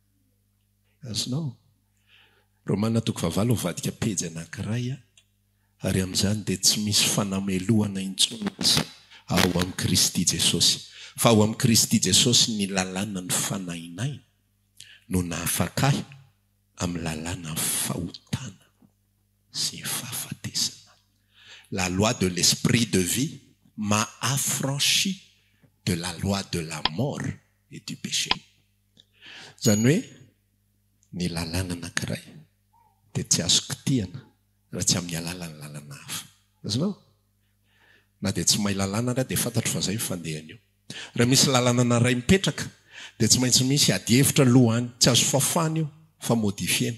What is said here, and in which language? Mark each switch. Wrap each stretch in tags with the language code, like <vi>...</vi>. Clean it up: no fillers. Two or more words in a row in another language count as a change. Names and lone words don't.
<mg>azinao Romana 9:7 pejy anankiray ary amin'izany dia tsy misy fanameloana intsony ao amin'ny Kristy Jesosy fa ao amin'ny Kristy Jesosy ny lalàna ny fanahinay no nahafakahy amin'ny lalàna fahotana sy fahafatesana.</mg> <fr>La loi de l'esprit de vie m'a affranchi de la loi de la mort et du péché.</fr> <mg>Zany hoe ny lalàna anankiray dia tsy azo kitihana raha tsy amin'ny alalany lalàna hafa. Azonao? Na dia tsy mahay lalàna raha dia fantatro fa zay fandehany io. Raha misy lalàna anaray mipetraka dia tsy maintsy misy adi-hevitra lohany, tsy azo fafana io fa modifiena.</mg>